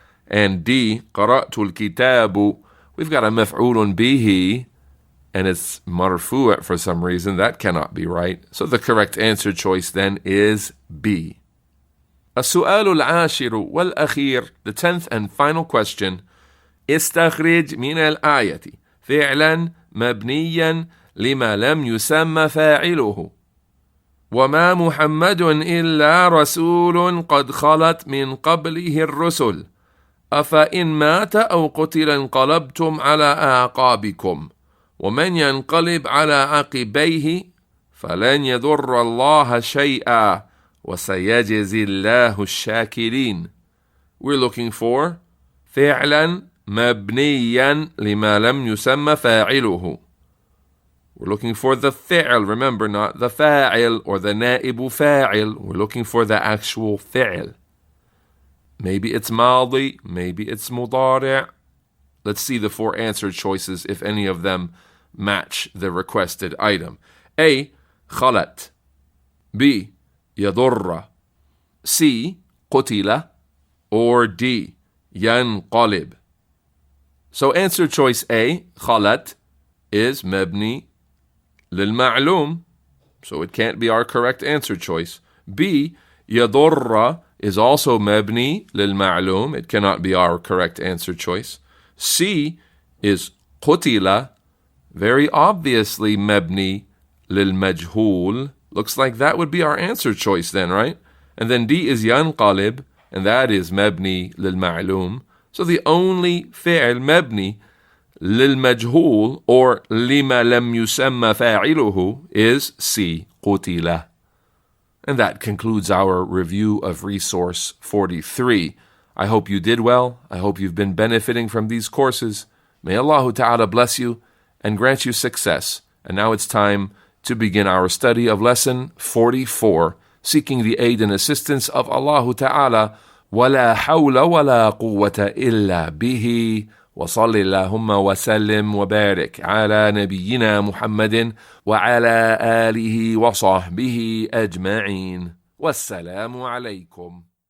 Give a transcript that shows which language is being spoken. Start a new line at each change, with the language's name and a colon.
English: And D, قرأت الكتاب. We've got a مفعول به and it's marfu' for some reason. That cannot be right. So the correct answer choice then is B. السؤال العاشر والأخير, the 10th and final question.
Arabic: استخرج من الآية فعلا مبنيا لما لم يسمى فاعله. وما محمد إلا رسول قد خلت من قبله الرسل أفإن مات أو قتل انقلبتم على أعقابكم ومن ينقلب على عقبيه فلن يضر الله شيئا وسيجزي الله الشاكرين.
English: We're looking for فعلا مبنيا لما لم يسمى فاعله. We're looking for the fi'l, remember, not the fa'il or the na'ibu fa'il. We're looking for the actual fi'l. maybe it's ماضي, maybe it's مضارع. Let's see the 4 answer choices if any of them match the requested item.
Arabic: A. خلت. B. يضر. C. قتل. Or D. ينقلب.
English: So answer choice A, خلت, is مبني للمعلوم. So it can't be our correct answer choice. B. يضر is also مبني للمعلوم. It cannot be our correct answer choice. C is قتل, very obviously مبني للمجهول. Looks like that would be our answer choice then, right? And then D is ينقلب, and that is مبني للمعلوم. So the only فعل مبني للمجهول or لما لم يسمى فاعله is C, قتل. And that concludes our review of resource 43. I hope you did well. I hope you've been benefiting from these courses. May Allah Ta'ala bless you and grant you success. And now it's time to begin our study of lesson 44, seeking the aid and assistance of Allah Ta'ala.
Arabic: ولا حول ولا قوة إلا به وصل اللهم وسلم وبارك على نبينا محمد وعلى آله وصحبه أجمعين والسلام عليكم.